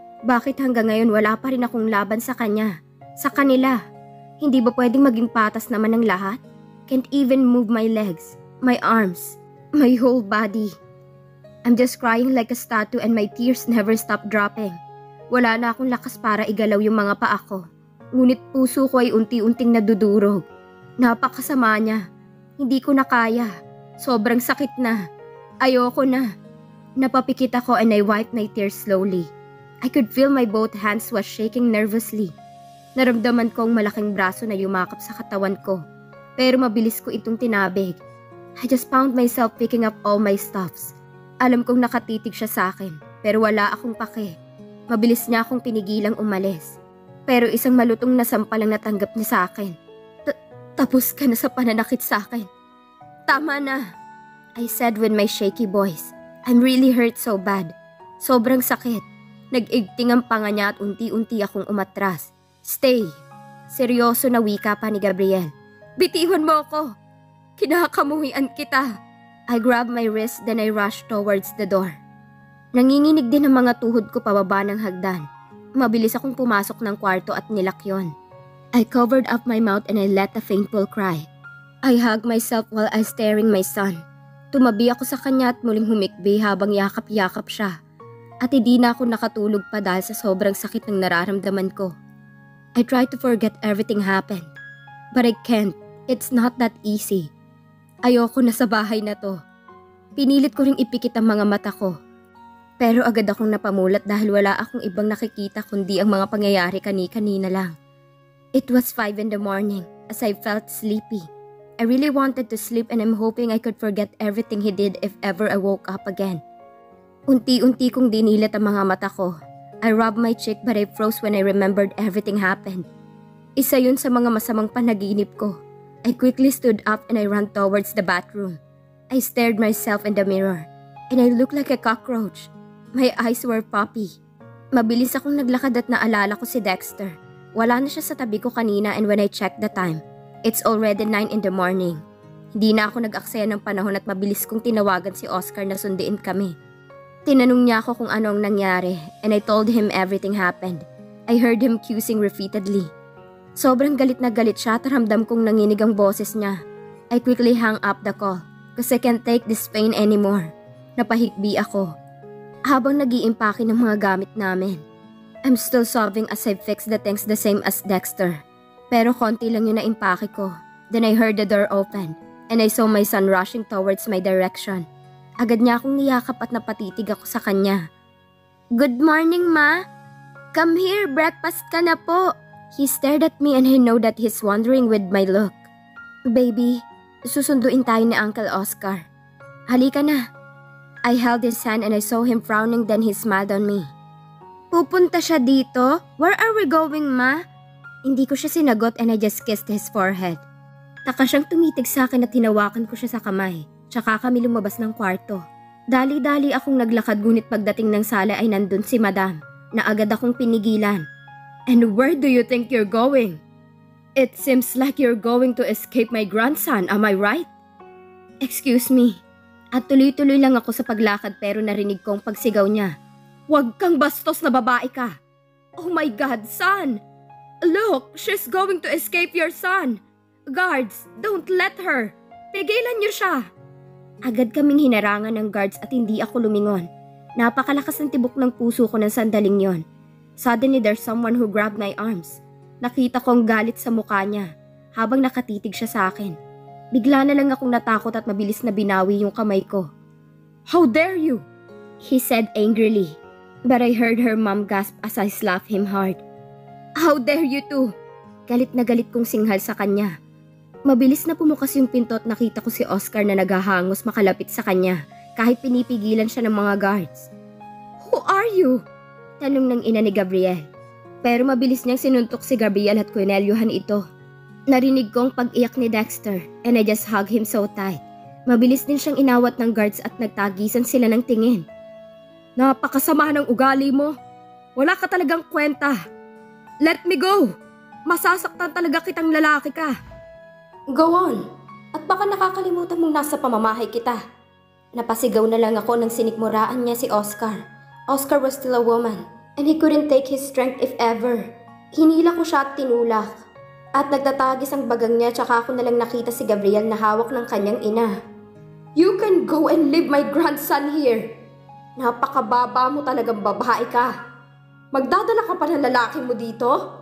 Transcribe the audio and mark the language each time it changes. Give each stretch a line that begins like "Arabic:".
Filipino: Bakit hanggang ngayon wala pa rin akong laban sa kanya? Sa kanila? Hindi ba pwedeng maging patas naman ang lahat?
English: Can't even move my legs, my arms, my whole body. I'm just crying like a statue and my tears never stop dropping.
Filipino: Wala na akong lakas para igalaw yung mga paa ko. Ngunit puso ko ay unti-unting nadudurog. Napakasama niya. Hindi ko na kaya. Sobrang sakit na. Ayoko na. Napapikit ako
English: and I wiped my tears slowly. I could feel my both hands was shaking nervously.
Filipino: Naramdaman ko ang malaking braso na yumakap sa katawan ko. Pero mabilis ko itong tinabig.
English: I just found myself picking up all my stuffs.
Filipino: Alam kong nakatitig siya sa akin, pero wala akong pake. Mabilis niya akong pinigilang umalis. Pero isang malutong na sampalang natanggap niya sa akin. Tapos ka na sa pananakit sa akin. Tama na,
English: I said with my shaky voice. I'm really hurt so bad.
Filipino: Sobrang sakit. Nag-igting ang panga niya at unti-unti akong umatras. Stay. Seryoso na wika pa ni Gabriel. Bitiwan mo ako. Kinakamuhian kita.
English: I grabbed my wrist then I rushed towards the door.
Filipino: Nanginginig din ang mga tuhod ko pababa ng hagdan. Mabilis akong pumasok ng kwarto at nilak yon.
English: I covered up my mouth and I let a faintful cry. I hugged myself while I staring my son.
Filipino: Tumabi ako sa kanya at muling humikbi habang yakap-yakap siya. At hindi na ako nakatulog pa dahil sa sobrang sakit ng nararamdaman ko.
English: I tried to forget everything happened. But I can't. It's not that easy.
Filipino: Ayoko na sa bahay na to. Pinilit ko ring ipikit ang mga mata ko. Pero agad akong napamulat dahil wala akong ibang nakikita kundi ang mga pangyayari kani-kanina lang.
English: It was 5 in the morning as I felt sleepy. I really wanted to sleep and I'm hoping I could forget everything he did if ever I woke up again.
Filipino: Unti-unti kong dinilat ang mga mata ko.
English: I rubbed my cheek but I froze when I remembered everything happened.
Filipino: Isa yun sa mga masamang panaginip ko.
English: I quickly stood up and I ran towards the bathroom. I stared myself in the mirror and I looked like a cockroach. My eyes were puffy.
Filipino: Mabilis akong naglakad at naalala ko si Dexter. Wala na siya sa tabi ko kanina
English: and when I checked the time, it's already 9 in the morning.
Filipino: Hindi na ako nag-aksaya ng panahon at mabilis kong tinawagan si Oscar na sundiin kami. Tinanong niya ako kung ano ang nangyari
English: and I told him everything happened. I heard him cursing repeatedly.
Filipino: Sobrang galit na galit siya at ramdam kong nanginig ang boses niya.
English: I quickly hung up the call because I can't take this pain anymore.
Filipino: Napahikbi ako. Habang nag-iimpake ng mga gamit namin.
English: I'm still sobbing as I fix the things the same as Dexter.
Filipino: Pero konti lang yung naimpake ko.
English: Then I heard the door open and I saw my son rushing towards my direction.
Filipino: Agad niya akong niyakap at napatitig ako sa kanya.
English: Good morning, Ma. Come here, breakfast ka na po. He stared at me and I know that he's wondering with my look.
Filipino: Baby, susunduin tayo ni Uncle Oscar. Halika na.
English: I held his hand and I saw him frowning then he smiled on me.
Filipino: Pupunta siya dito?
English: Where are we going, Ma?
Filipino: Hindi ko siya sinagot
English: and I just kissed his forehead.
Filipino: Taka siyang tumitig sa akin at hinawakan ko siya sa kamay. Tsaka kami lumabas ng kwarto. Dali-dali akong naglakad ngunit pagdating ng sala ay nandun si Madam na agad akong pinigilan.
English: And where do you think you're going? It seems like you're going to escape my grandson, am I right? Excuse me.
Filipino: At tuloy-tuloy lang ako sa paglakad pero narinig ko ang pagsigaw niya. Huwag kang bastos na babae ka.
English: Oh my God, son! Look, she's going to escape your son. Guards, don't let her.
Filipino: Pigilan niyo siya. Agad kaming hinarangan ng guards at hindi ako lumingon. Napakalakas ng tibok ng puso ko ng sandaling yon.
English: Suddenly there's someone who grabbed my arms.
Filipino: Nakita ko ang galit sa mukha niya habang nakatitig siya sa akin. Bigla na lang akong natakot at mabilis na binawi yung kamay ko.
English: How dare you? He said angrily. But I heard her mom gasp as I slapped him hard. How dare you too?
Filipino: Galit na galit kong singhal sa kanya. Mabilis na pumukas yung pinto at nakita ko si Oscar na naghahangos makalapit sa kanya kahit pinipigilan siya ng mga guards.
English: Who are you?
Filipino: Tanong ng ina ni Gabriel. Pero mabilis niyang sinuntok si Gabriel at kwinelyuhan ito. Narinig ko ang pag-iyak ni Dexter
English: and I just hugged him so tight.
Filipino: Mabilis din siyang inawat ng guards at nagtagisan sila ng tingin. Napakasama ng ugali mo. Wala ka talagang kwenta.
English: Let me go.
Filipino: Masasaktan talaga kitang lalaki ka.
English: Go on.
Filipino: At baka nakakalimutan mong nasa pamamahay kita. Napasigaw na lang ako nang sinikmuraan niya si Oscar.
English: Oscar was still a woman, and he couldn't take his strength if ever.
Filipino: Hinila ko siya at tinulak. At nagtatagis ang bagang niya, tsaka ako nalang nakita si Gabriel na hawak ng kanyang ina.
English: You can go and leave my grandson here.
Filipino: Napakababa mo talagang babae ka. Magdadala ka pa ng lalaki mo dito?